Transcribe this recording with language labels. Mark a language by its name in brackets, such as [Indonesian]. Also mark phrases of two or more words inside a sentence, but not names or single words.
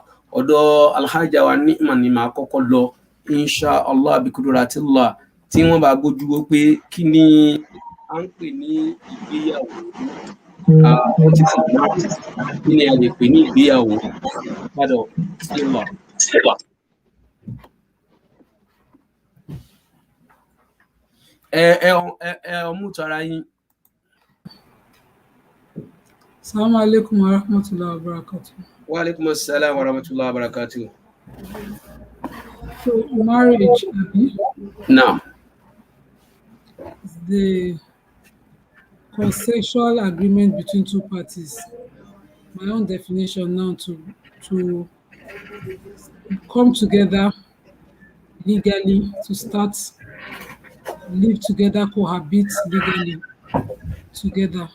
[Yoruba] Ọ̀dọ̀ alhaja wa Neema ni máa kọ́kọ́ lọ, inshallah, [Arabic] بقدرة الله, [Yoruba] tí wọ́n bá gbójú wò pé kí ni à ń pè ní ìgbéyàwó, kí ni a lè pè ní ìgbéyàwó. Padà sílọ. Ọmú tara yín. [Arabic] السلام عليكم ورحمة الله وبركاته. وعليكم السلام ورحمة الله وبركاته. [English] So marriage, now, is the consensual agreement between two parties. My own definition now to come together legally, to start live together, cohabit legally together.